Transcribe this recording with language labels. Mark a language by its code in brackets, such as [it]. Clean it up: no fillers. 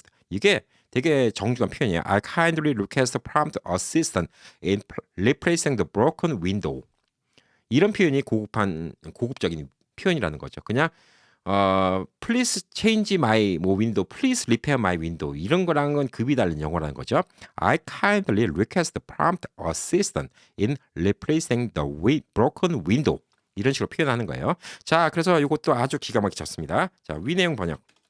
[ko] 이게 되게 정중한 표현이에요. [en] I kindly request prompt assistance in replacing the broken window. [ko] 이런 표현이 고급적인 표현이라는 거죠. 그냥 [en] please change my [ko] 뭐 window, [en] please repair my window [ko] 이런 거랑은 급이 다른 영어라는 거죠. [en] I kindly request prompt assistance in replacing the broken window. [ko] 이런 식으로 표현하는 거예요. 자, 그래서 이것도 아주 기가 막히게 쳤습니다. 자, 위 내용 번역.